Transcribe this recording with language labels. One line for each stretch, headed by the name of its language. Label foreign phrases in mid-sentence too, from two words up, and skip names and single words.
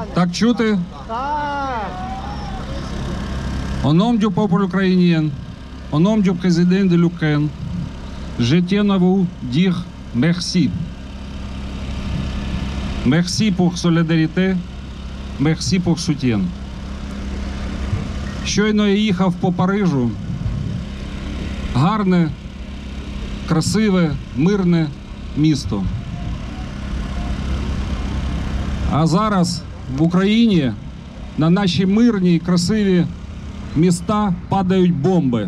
Ukrainian: Так чути?
French: Au nom du peuple ukrainien, au nom du président de l'Ukraine, je tiens à vous dire merci. Merci pour solidarité, merci pour soutien.
Ukrainian: Щойно я їхав по Парижу. Гарне, красиве, мирне місто. А зараз в Україні на наші мирні і красиві міста падають бомби.